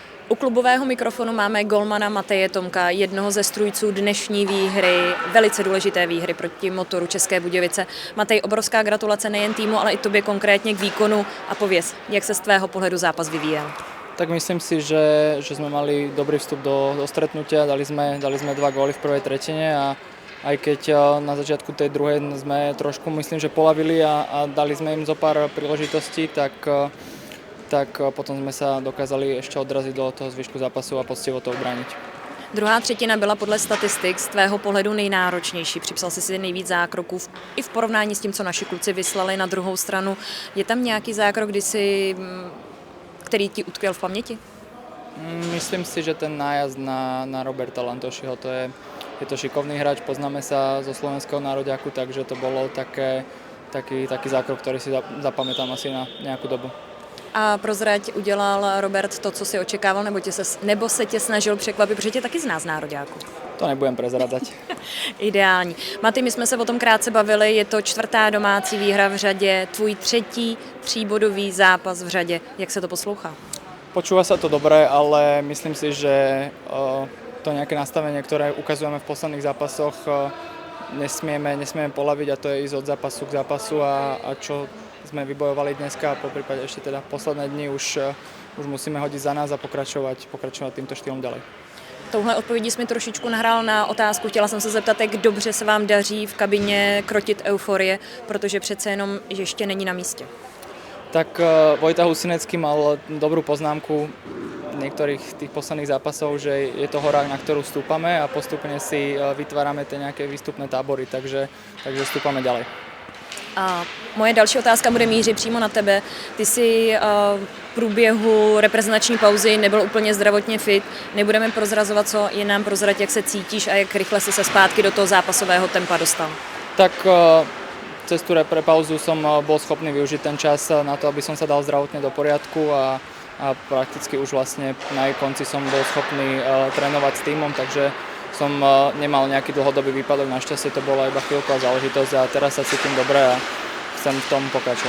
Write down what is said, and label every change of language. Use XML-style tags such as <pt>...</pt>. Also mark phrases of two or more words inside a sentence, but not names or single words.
<cs>U klubového mikrofonu máme golmana Mateje Tomka, jednoho ze strůjců dnešní výhry, velice důležité výhry proti Motoru České Budějovice. Matej, obrovská gratulace nejen týmu, ale i tobě konkrétně k výkonu a pověz, jak se z tvého pohledu zápas vyvíjel.</cs> <sk>Tak myslím si, že sme mali dobrý vstup do stretnutia, dali sme 2 góly v prvej tretine a aj keď na začiatku tej druhej sme trošku, myslím, že polavili a dali sme im zo pár príležitostí, tak potom sme sa dokázali ešte odraziť do toho zvyšku zápasu a poctivo to obrániť.</sk> <cs>Druhá třetina byla podle statistik z tvého pohledu nejnáročnější. Připsal jsi si nejvíc zákroků i v porovnání s tím, co naši kluci vyslali na druhou stranu. Je tam nějaký zákrok, který ti utkvěl v paměti?</cs> <sk>Myslím si, že ten nájazd na Roberta Lantošiho, je to šikovný hráč, poznáme sa zo slovenského nároďáku, takže to bolo taký zákrok, ktorý si zapamätám asi na nejakú dobu.</sk> <cs>A prozrať, udělal Robert to, co si očekával, nebo se tě snažil překvapit, protože tě taky zná z nároďáku?</cs> <sk>To nebudem prezradať.</sk> <cs>Ideální. Matej, my jsme se o tom krátce bavili, je to 4. domácí výhra v řadě, tvůj 3. tříbodový zápas v řadě. Jak se to poslouchá?</cs> <sk>Počúva sa to dobre, ale myslím si, že to nejaké nastavenie, ktoré ukazujeme v posledných zápasoch, nesmieme polaviť a to je ísť od zápasu k zápasu a čo sme vybojovali dneska a poprípade ešte teda posledné dni už musíme hodiť za nás a pokračovať týmto štýlom ďalej.</sk> <cs>Touhle odpovědí jsi mi trošičku nahrál na otázku. Chtěla jsem se zeptat, jak dobře se vám daří v kabině krotit euforie, protože přece jenom ještě není na místě.</cs> <sk>Tak Vojta Husinecký mal dobrú poznámku niektorých tých posledných zápasov, že je to hora, na ktorú stúpame a postupne si vytvárame tie nejaké výstupné tábory, takže stúpame ďalej.</sk> <cs>A moje další otázka bude mířit přímo na tebe. Ty jsi v průběhu reprezentační pauzy nebyl úplně zdravotně fit. Nebudeme prozrazovat, co je nám prozrať, jak se cítíš a jak rychle si se zpátky do toho zápasového tempa dostal.</cs> <sk>Tak cez tú pauzu som bol schopný využiť ten čas na to, aby som sa dal zdravotne do poriadku a prakticky už vlastne na jej konci som bol schopný trénovať s týmom, takže som nemal nejaký dlhodobý výpadok, našťastie to bola iba chvíľková záležitosť a teraz sa cítim dobre a chcem v tom pokračovať.</sk>